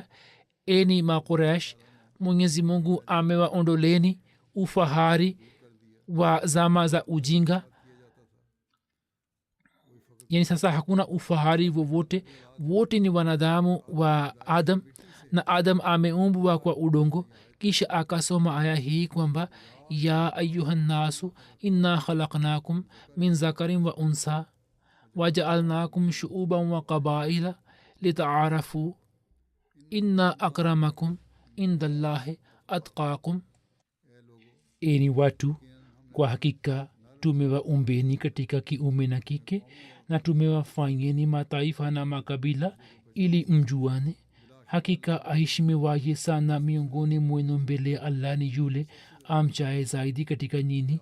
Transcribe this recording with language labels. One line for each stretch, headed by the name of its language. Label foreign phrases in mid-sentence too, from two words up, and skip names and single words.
Swahili: eni makuresh, mwenyezi mungu amewaondoleni ufahari wa zama za ujinga, yani sasa hakuna ufahari wowote, wote ni wanadamu wa adam na adam ameumbwa kwa udongo. kisha akasoma aya hii kwamba
Arabic: يا أيها الناس إنا خلقناكم من ذكر وأنثى وجعلناكم شعوبا وقبائل لتعارفوا إن أكرمكم عند الله أتقاكم.
Swahili: eni watu, kwa hakika tumewaumbeni katika kiume na kike na tumewafanyeni mataifa na makabila ili mjuane. hakika aheshimiwaye sana miongoni mwenu mbele ya allah ni yule amchaye zaidi katika nyini.